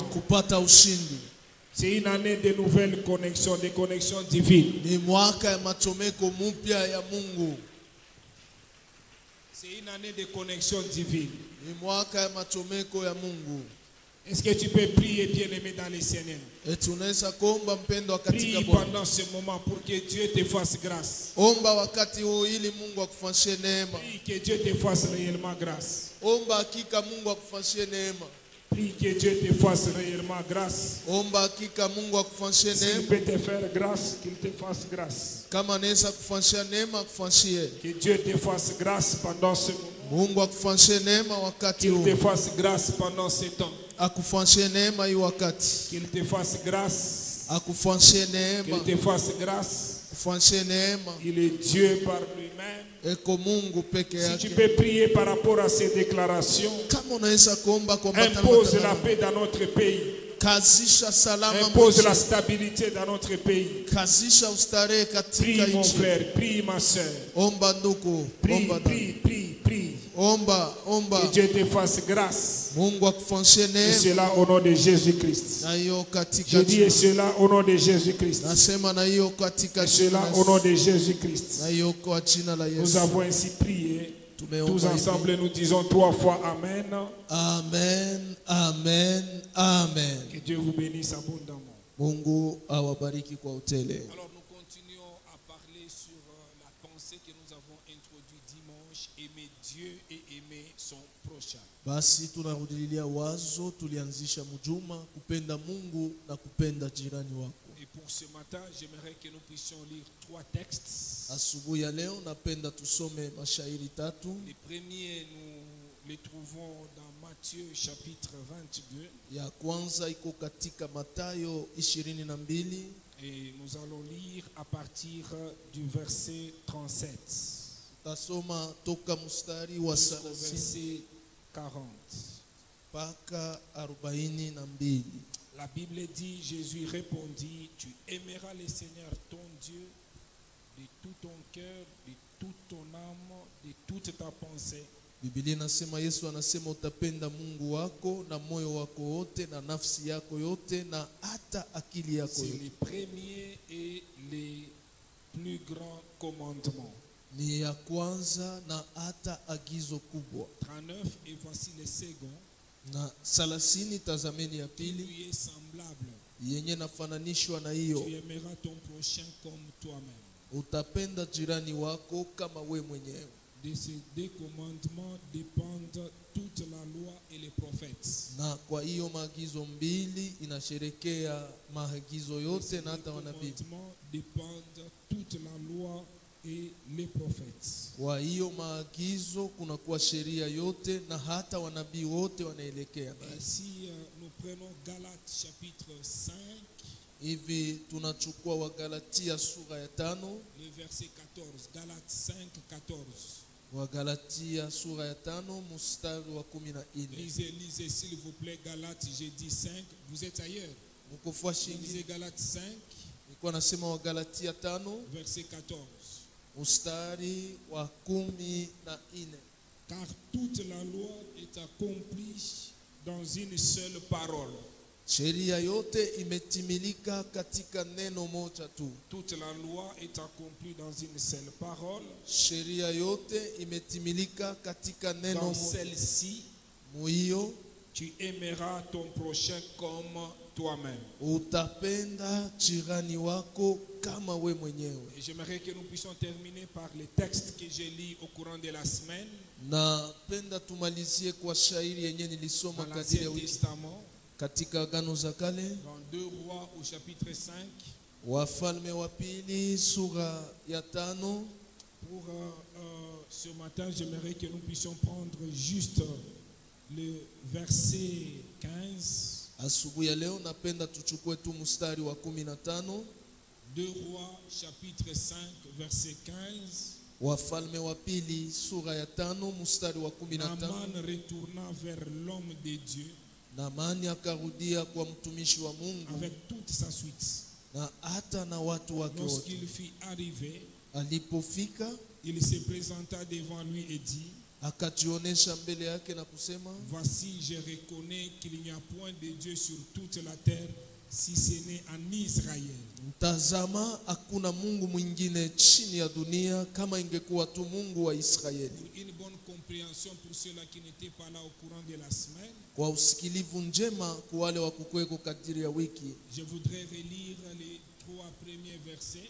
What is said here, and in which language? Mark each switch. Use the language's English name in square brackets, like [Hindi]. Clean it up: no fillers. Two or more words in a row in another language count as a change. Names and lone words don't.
[French] C'est une année de nouvelles connexions, de connexions divines. C'est une année de connexions divines. Est-ce que tu peux prier, bien-aimé dans les Seigneurs? [Swahili] eti unaweza kuomba mpendwa katika [French] Prie [Swahili] Bwana. [French] pendant ce moment pour que Dieu te fasse grâce. [Swahili] Omba wakati huu ili Mungu akufanyie neema. [French] Prie que Dieu te fasse réellement grâce. [Swahili] Omba hakika Mungu akufanyie neema. [French] Prie que Dieu te fasse réellement grâce. [Swahili] Omba hakika Mungu akufanyie [French] S'il [Swahili] neema. [French] peut te faire grâce, qu'il te fasse grâce. [Swahili] Kama anaweza kufanyia neema akufanyie. [French] Que Dieu te fasse grâce pendant ce moment. [Swahili] Mungu akufanyie neema wakati [French] Qu'il [Swahili] huu. [French] te fasse grâce pendant ce temps. [Swahili] Akufanyie neema hii wakati. [French] Qu'il te fasse grâce. [Swahili] Akufanyie neema. [French] Qu'il te fasse grâce. [Swahili] Akufanyie neema. [French] Il est Dieu par lui-même. [Swahili] Eko Mungu peke [French] Si tu [Swahili] yake. [French] peux prier par rapport à ces déclarations, [Swahili] Kama unaweza kuomba kwa [French] impose la [Swahili] matano. [French] paix dans notre pays. [Swahili] Kazisha salama [French] Impose la [Swahili] mwetu. [French] stabilité dans notre pays. [Swahili] Kazisha ustarehe katika [French] Prie mon [Swahili] nchi. [French] frère, prie ma soeur. [Swahili] Omba ndugu, [French] Prie, [Swahili] omba dada. [French] prie, prie, prie. [Swahili] Omba, omba. [French] Que Dieu te fasse grâce. [Swahili] Mungu akufanyie [French] Et [Swahili] neema. [French] cela au nom de Jésus-Christ. [Swahili] Na hiyo [French] Je [Swahili] katika [French] dis et [Swahili] jina. [French] cela au nom de Jésus-Christ. [Swahili] Nasema na hiyo katika [French] Et [Swahili] jina. [French] cela [Swahili] la [French] au nom [Swahili] Yesu. [French] de Jésus-Christ. [Swahili] Na hiyo kwa jina la [French] Nous [Swahili] Yesu. [French] avons ainsi prié. [Swahili] Tumeomba [French] Tous [Swahili] hivi. [French] ensemble, nous disons 3 fois Amen. Amen, amen, amen. Que Dieu vous bénisse abondamment. [Swahili] Mungu awabariki kwa utele. [French] Alors nous continuons à parler sur la pensée que nous avons introduite dimanche, aimer Dieu et aimer son prochain. [Swahili] Basi tunarudilia wazo tulianzisha mjuma kupenda Mungu na kupenda jirani wako. [French] Et pour ce matin, j'aimerais que nous puissions lire 3 textes. [Swahili] Asubuhi ya leo napenda tusome mashairi tatu. [French] Les premiers, nous les trouvons dans Matthieu chapitre 22. [Swahili] Ya kwanza iko katika Mathayo 22 [French] Et nous allons lire à partir du verset 37 [Swahili] tasoma toka mstari wa [French] jusqu'au 30 verset 40. [Swahili] mpaka 42. [French] La Bible dit, Jésus répondit, tu aimeras le Seigneur ton Dieu de tout ton cœur, de toute ton âme, de toute ta pensée. [Swahili] Biblia inasema, Yesu anasema utapenda Mungu wako na moyo wako wote na nafsi yako yote na hata akili yako [French] C'est [Swahili] yote. [French] le premier et les plus grands commandements. [Swahili] Ni ya kwanza na hata agizo kubwa. [French] 39 et voici le second, [Swahili] Na 30 tazameni ya [French] qui [Swahili] pili [French] lui est semblable. [Swahili] yenye nafananishwa na [French] Tu [Swahili] hiyo, [French] aimeras ton prochain comme toi-même. [Swahili] utapenda jirani wako kama we mwenyewe. [French] De ces 2 commandements dépendent toute la loi et les prophètes. [Swahili] Na kwa hiyo maagizo mbili inasherekea maagizo [French] De [Swahili] yote [French] ces [Swahili] na 2 hata wanabii. [French] commandements dépendent toute la loi et les prophètes. [Swahili] Kwa hiyo maagizo kunakuwa sheria yote na hata wanabii wote wanaelekea [French] Et [Swahili] nayo. [French] si nous prenons Galates chapitre 5, [Swahili] Hivi tunachukua Wagalatia sura ya 5, [French] le verset 14, Galates 5, 14. [Swahili] Wagalatia sura ya 5 mstari wa 14. [French] Lisez s'il vous plaît Galates, j'ai dit 5, vous êtes ailleurs. [Swahili] Mkofua shingi [French] Lisez Galates 5, [Swahili] nilikuwa nasema Wagalatia 5 [French] verset 14. [Swahili] mstari wa 14. [French] Car toute la loi est accomplie dans une seule parole. [Swahili] Sheria yote imetimilika katika neno moja tu. [French] Toute la loi est accomplie dans une seule parole. [Swahili] Sheria yote imetimilika katika neno [French] Dans [Swahili] moja. [French] celle-ci, [Swahili] Muhiyo [French] tu aimeras ton prochain comme toi-même. [Swahili] utapenda jirani wako kama we mwenyewe. [French] Et j'aimerais que nous puissions terminer par les textes que j'ai lus au courant de la semaine [Swahili] Na penda tumalizie kwa shairi yenye nilisoma [French] dans [Swahili] kadiri ya [French] l'Ancien [Swahili] wiki [French] Testament, [Swahili] katika Agano za Kale, [French] dans 2 Rois au chapitre 5. [Swahili] Wafalme wa pili sura ya 5. [French] Pour ce matin, j'aimerais que nous puissions prendre juste le verset 15. [Swahili] Asubuhi ya leo napenda tuchukue tu mstari wa 15. [French] 2 Rois chapitre 5 verset 15. [Swahili] Wafalme wa pili sura ya 5 mstari wa 15. [French] Naaman retourna vers l'homme de Dieu [Swahili] Naamani akarudia kwa mtumishi wa Mungu [French] avec toute sa suite. [Swahili] na hata na watu wake wote. [French] Lorsqu'il fut arrivé, [Swahili] Alipofika [French] il se présenta devant lui et dit, [Swahili] akajionesha mbele yake na kusema, [French] voici, je reconnais qu'il n'y a point de Dieu sur toute la terre si ce n'est en Israël. [Swahili] Tazama, hakuna Mungu mwingine chini ya dunia kama ingekuwa tu Mungu wa Israeli. [French] Pour une bonne compréhension pour ceux-là qui n'étaient pas là au courant de la semaine, [Swahili] Kwa usikilivu njema kwa wale wa kukweko kadiri ya wiki, [French] je voudrais relire les 3 premiers versets.